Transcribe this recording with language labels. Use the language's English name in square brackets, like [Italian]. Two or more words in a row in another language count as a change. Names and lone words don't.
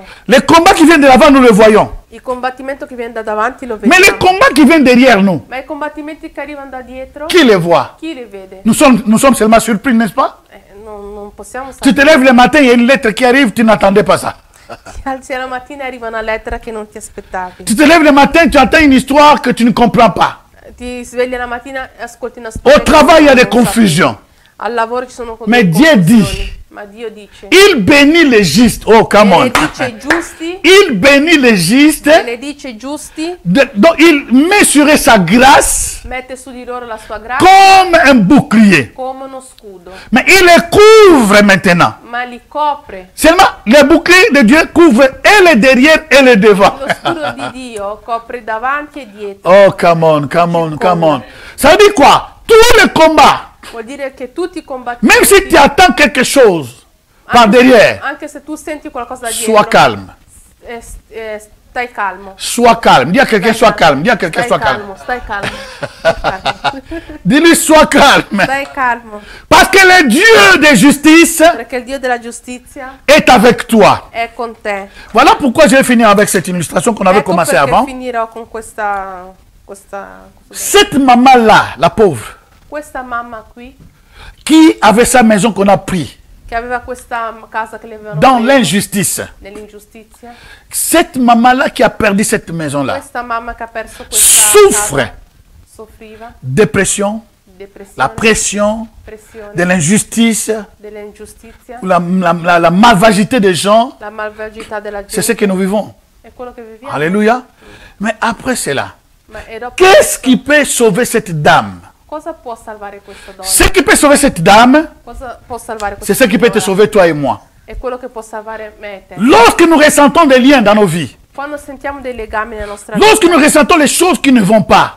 [French] Les combats qui viennent de l'avant, nous les voyons. [Italian] Il combattimento che viene da davanti lo [French] Mais les [Italian] vediamo. [French] combats qui viennent derrière nous, [Italian] Ma i combattimenti che arrivano da dietro, [French] qui les voit? [Italian] chi li vede? [French] Nous sommes seulement surpris, n'est-ce pas? [Italian] Non possiamo [French] Tu te [Italian] sapere. [French] lèves le matin, il y a une lettre qui arrive, tu n'attendais pas ça. [Italian] Ti alzi la mattina e arriva una lettera che non ti aspettavi. [French] Tu te lèves le matin, tu entends une histoire que tu ne comprends pas. [Italian] Ti svegli la mattina e ascolti una storia. [French] Au travail, il y a [Italian] che [French] des [Italian] non sapevi. [French] confusions. [Italian] Al lavoro ci sono [French] Mais [Italian] delle [French] Dieu [Italian] confusioni. [French] dit, [Italian] Ma Ma Dio dice, [French] Il bénit les justes. [English] Oh, come on. [Italian] benedice i giusti, [French] Il bénit les justes. [Italian] benedice i giusti, [French] Donc, il met sur eux sa grâce [Italian] mette su di loro la sua grazia [French] comme un bouclier. [Italian] come uno scudo, [French] Mais il les couvre maintenant. [Italian] ma li copre. [French] Seulement, le bouclier de Dieu couvre et le derrière et le devant. [Italian] Lo scudo di Dio copre davanti e dietro. [English] Oh, come on, come on, come on. [French] Ça veut dire quoi? Tous les combats, [Italian] Vuol dire che tutti i combattimenti, [French] même si tu attends quelque chose par derrière, [Italian] anche se tu senti qualcosa da [French] sois [Italian] dietro, [French] calme. [Italian] Stai calmo. [French] Sois calme. Dis à quelqu'un, sois calme. Dis à quelqu'un, [Italian] Stai [French] sois calme. [Italian] calmo, stai calmo. Stai calmo. [French] Dis-lui, sois calme. [Italian] Stai calmo. [French] Parce que le Dieu de justice [Italian] Perché il Dio della giustizia [French] est avec toi. [Italian] è con te. [French] Voilà pourquoi je vais finir avec cette illustration qu'on avait [Italian] Ecco [French] commencé [Italian] perché [French] avant. [Italian] finirò con questa [French] Cette maman-là, la pauvre, [Italian] mamma qui, [French] qui avait sa maison qu'on a pris [Italian] che aveva questa casa che le avevano [French] dans [Italian] preso [French] l'injustice. [Italian] nell'ingiustizia. [French] Cette maman-là qui a perdu cette maison-là [Italian] Questa mamma che ha perso questa [French] souffre [Italian] casa soffriva [French] dépression, [Italian] depressione, [French] la pression [Italian] pressione, [French] de l'injustice, [Italian] dell'ingiustizia, [French] la malvagité des gens. [Italian] la malvagità della [French] C'est ce [Italian] gente. [French] que nous vivons. [Italian] È quello che viviamo. [French] Alléluia. Mais après cela, [Italian] Ma e dopo [French] qu'est-ce qui peut sauver cette dame? [Italian] cosa può salvare questa donna? [French] Ce qui peut sauver cette dame, [Italian] Cosa può salvare [French] c'est [Italian] questa [French] ce qui peut te [Italian] signora? [French] sauver toi et moi. [Italian] È quello che può salvare me e te. [French] Lorsque nous ressentons des liens dans nos vies, [Italian] Quando sentiamo dei legami nella nostra [French] lorsque [Italian] vita, [French] nous ressentons les choses qui ne vont pas,